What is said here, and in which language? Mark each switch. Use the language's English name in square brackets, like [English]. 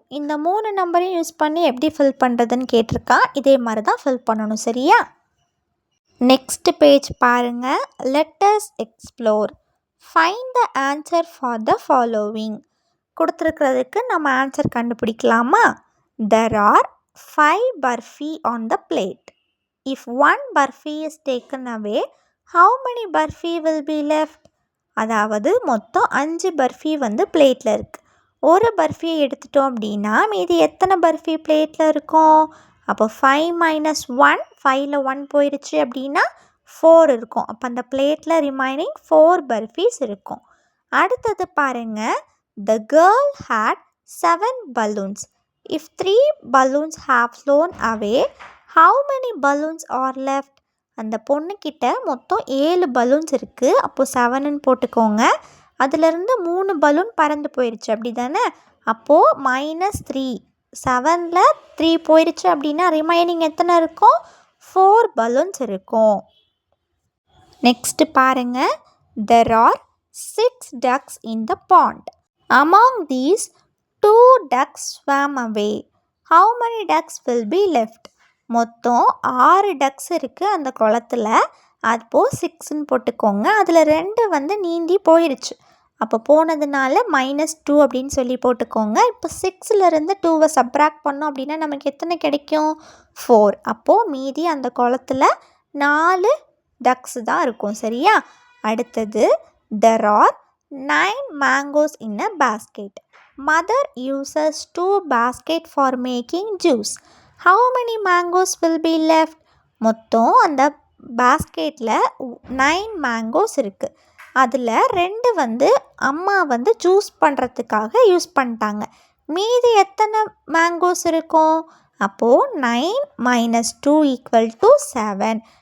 [Tamil] இந்த 3 நம்பரையும் யூஸ் பண்ணி எப்படி ஃபில் பண்ணுறதுன்னு கேட்டிருக்கான். இதே மாதிரி தான் ஃபில் பண்ணணும். சரியா? நெக்ஸ்ட் பேஜ் பாருங்கள். [English] Let us explore. Find the answer for the following. [Tamil] கொடுத்துருக்கிறதுக்கு நம்ம answer கண்டுபிடிக்கலாமா? [English] There are 5 burfi on the plate. If 1 burfi is taken away, how many burfi will be left? [Tamil] அதாவது மொத்தம் 5 பர்ஃபி வந்து பிளேட்டில் இருக்குது. ஒரு பர்ஃபியை எடுத்துட்டோம் அப்படின்னா மீதி எத்தனை பர்ஃபி பிளேட்டில் இருக்கும்? அப்போ 5 - 1, 5ல் 1 போயிடுச்சு அப்படின்னா 4 இருக்கும். அப்போ அந்த பிளேட்டில் ரிமைனிங் 4 பர்ஃபீஸ் இருக்கும். அடுத்தது பாருங்கள். [English] The girl had 7 balloons. If 3 balloons have flown away, how many balloons are left? [Tamil] அந்த பொண்ணுக்கிட்ட மொத்தம் 7 பலூன்ஸ் இருக்குது. அப்போது 7ன்னு போட்டுக்கோங்க. அதிலிருந்து 3 பலூன் பறந்து போயிடுச்சு அப்படி தானே. அப்போது -3. 7ல் 3 போயிடுச்சு அப்படின்னா ரிமைனிங் எத்தனை இருக்கும்? 4 பலூன்ஸ் இருக்கும். நெக்ஸ்ட்டு பாருங்கள். [English] There are 6 ducks in the pond. Among these, 2 ducks swam away. How many ducks will be left? [Tamil] மொத்தம் 6 டக்ஸ் இருக்குது அந்த குளத்தில். அப்போது 6ன்னு போட்டுக்கோங்க. அதில் 2 வந்து நீந்தி போயிடுச்சு. அப்போ போனதுனால -2 அப்படின்னு சொல்லி போட்டுக்கோங்க. இப்போ 6லேருந்து 2 சப்ராக்ட் பண்ணோம் அப்படின்னா நமக்கு எத்தனை கிடைக்கும்? 4. அப்போது மீதி அந்த குளத்தில் 4 டக்ஸ் தான் இருக்கும். சரியா? அடுத்தது, [English] there are 9 mangoes in a basket. Mother uses 2 baskets for making juice. How many mangoes will be left? [Tamil] மொத்தம் அந்த பாஸ்கெட்டில் 9 மேங்கோஸ் இருக்குது. அதில் 2 வந்து அம்மா வந்து ஜூஸ் பண்ணுறதுக்காக யூஸ் பண்ணிட்டாங்க. மீதி எத்தனை மேங்கோஸ் இருக்கும்? அப்போது 9 - 2 = 7.